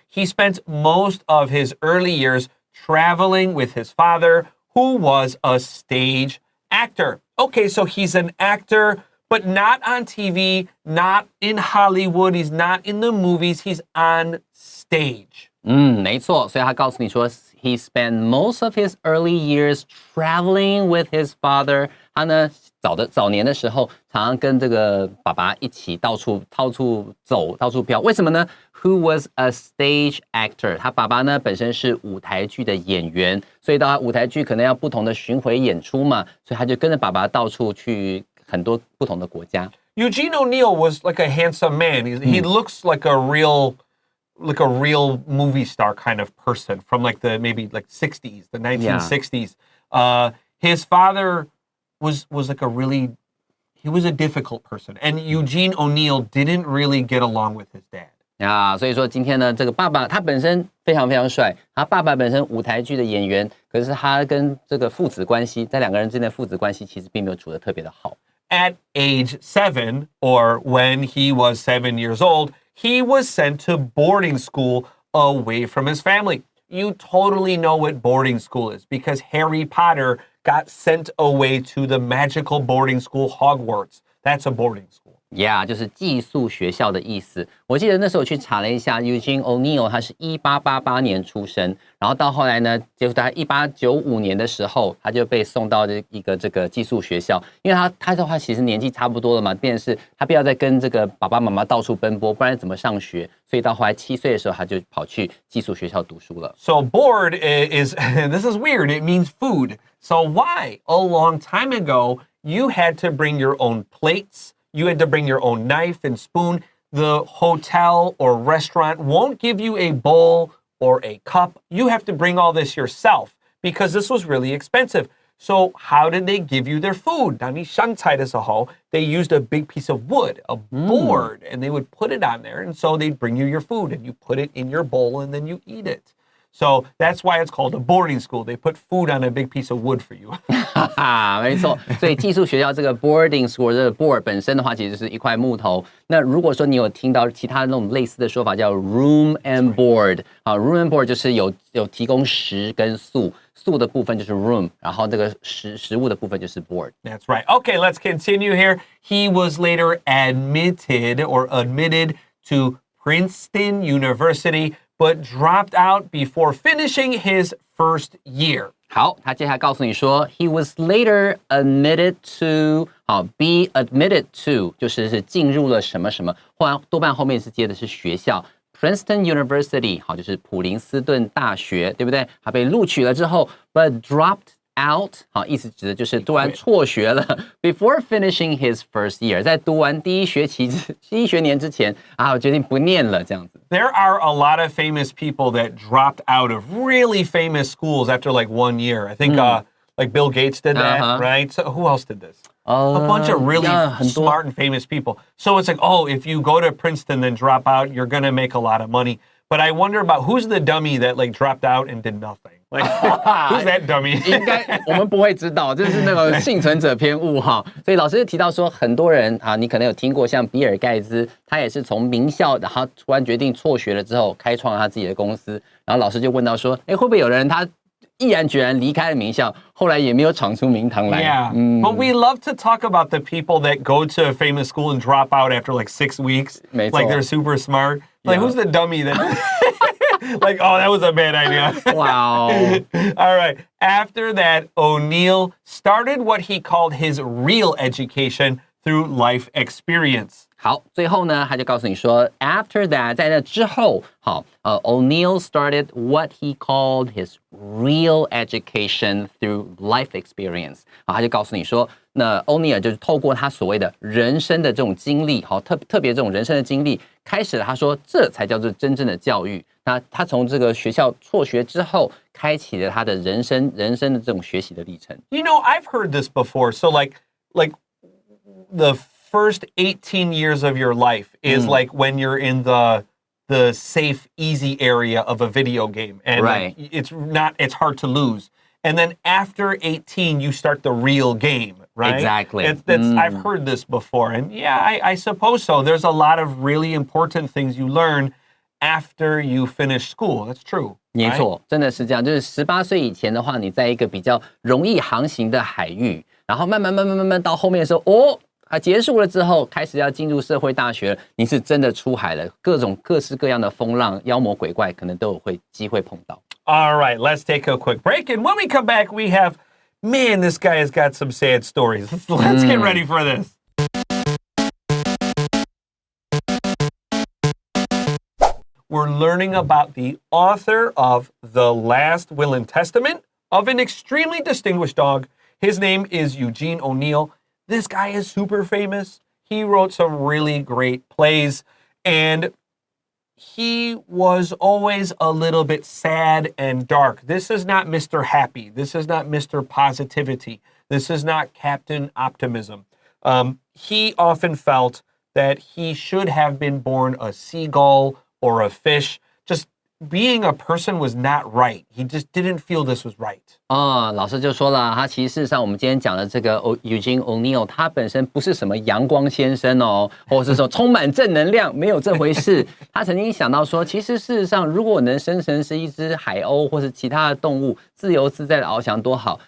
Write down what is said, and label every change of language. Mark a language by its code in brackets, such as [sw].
[en] He spent most of his early years traveling with his father, who was a stage actor. Okay, so he's an actor, but not on TV, not in Hollywood, he's not in the movies, he's on stage. [zh] 没错，所以他告诉你说 [en] he spent most of his early years traveling with his father. [zh] 他呢早年的时候常常跟这个爸爸一起到处走，到处飘。为什么呢？ [en] Who was a stage actor? [zh] 他爸爸呢本身是舞台剧的演员，所以到他舞台剧可能要不同的巡回演出嘛，所以他就跟着爸爸到处去很多不同的国家。 [en] Eugene O'Neill was like a handsome man. He looks like a real movie star kind of person from like the maybe like 60s, the 1960s. His father was like he was a difficult person, and Eugene O'Neill didn't really get along with his dad. [zh] 所以说今天呢，这个爸爸他本身非常非常帅，他爸爸本身舞台剧的演员，可是他跟这个父子关系，在两个人之间的父子关系其实并没有处得特别的好。 [en] At age 7, or when he was 7 years old, he was sent to boarding school away from his family. You totally know what boarding school is because Harry Potter got sent away to the magical boarding school Hogwarts. That's a boarding school. [zh] Yeah, 就是寄宿学校的意思。我记得那时候我去查了一下 ，Eugene O'Neill 他是1888年出生，然后到后来呢，就是在1895年的时候，他就被送到一个这个寄宿学校，因为他的话其实年纪差不多了嘛，变成是他不要再跟这个爸爸妈妈到处奔波，不然怎么上学？所以到后来7岁的时候，他就跑去寄宿学校读书了。 [en] So board is this is weird. It means food. So why? A long time ago, you had to bring your own plates. You had to bring your own knife and spoon. The hotel or restaurant won't give you a bowl or a cup. You have to bring all this yourself because this was really expensive. So how did they give you their food? [zh] 当你上菜的时候, [en] they used a big piece of wood, a board, and they would put it on there. And so they'd bring you your food and you put it in your bowl and then you eat it. So that's why it's called a boarding school. They put food on a big piece of wood for you. [zh] 没错，所以寄宿学校这个 boarding school 这个 board 本身的话，其实是一块木头。那如果说你有听到其他那种类似的说法，叫 room and board 啊 ，room and board 就是有提供食跟宿，宿的部分就是 room， 然后这个食物的部分就是 board。 [en] That's right. Okay, let's continue here. He was later admitted to Princeton University, but dropped out before finishing his first year. [zh] 好，他接下来告诉你说 ， [en] he was later admitted to， be admitted to [zh] 就是进入了什么什么，多半后面是接的是学校 ，Princeton University， 好，就是普林斯顿大学，对不对？他被录取了之后 ， [en] but dropped out， [zh] 好，意思指的就是突然辍学了 ， [en] before finishing his first year， [zh] 在读完第一学年之前我决定不念了这样子。 [en] There are a lot of famous people that dropped out of really famous schools after like 1 year. I think like Bill Gates did that, right? So who else did this? A bunch of really smart and famous people. So it's like, oh, if you go to Princeton then drop out, you're going to make a lot of money. But I wonder about who's the dummy that like dropped out and did nothing. Like, who's that dummy? [zh] 应该我们不会知道，这是那个幸存者偏误哈。所以老师提到说，很多人你可能有听过，像比尔盖茨，他也是从名校，然后突然决定辍学了之后，开创了他自己的公司。然后老师就问到说，会不会有人他毅然决然离开了名校，后来也没有闯出名堂来？ [en] Yeah, but we love to talk about the people that go to a famous school and drop out after like 6 weeks. [zh] 没错 [en] Like they're super smart. Like who's the dummy that... Like, oh, that was a bad idea. Wow. All right. After that, O'Neill started what he called his real education through life experience. [zh] 好，最后呢，他就告诉你说 [en] ，after that， [zh] 在那之后， [en] O'Neill started what he called his real education through life experience。 [zh] 他就告诉你说，那欧尼尔就是透过他所谓的人生的这种经历，特别这种人生的经历，开始了他说这才叫做真正的教育。那他从这个学校辍学之后，开启了他的人生的这种学习的历程。 [en] You know, I've heard this before. So like the first 18 years of your life is like when you're in the safe, easy area of a video game. And right. like, it's hard to lose. And then after 18, you start the real game, right? Exactly. I've heard this before. And yeah, I suppose so. There's a lot of really important things you learn after you finish school. That's true. [zh] 没错，真的是这样。就是18岁以前的话，你在一个比较容易航行的海域，然后慢慢到后面的时候，结束了之后，开始要进入社会大学，你是真的出海了，各式各样的风浪、妖魔鬼怪，可能都有机会碰到。 [en] All right, let's take a quick break. And when we come back, we have, man, this guy has got some sad stories. Let's get ready for this. We're learning about the author of The Last Will and Testament of an extremely distinguished dog. His name is Eugene O'Neill. This guy is super famous. He wrote some really great plays, and he was always a little bit sad and dark. This is not Mr. Happy. This is not Mr. Positivity. This is not Captain Optimism. He often felt that he should have been born a seagull or a fish. Just being a person was not right. He just didn't feel this was right. [zh] 老师就说了，他其实事实上我们今天讲的这个 Eugene O'Neill， 他本身不是什么阳光先生哦，或者是说充满正能量，没有这回事。他曾经想到说，其实事实上，如果我能生成是一只海鸥或是其他的动物，自由自在的翱翔多好。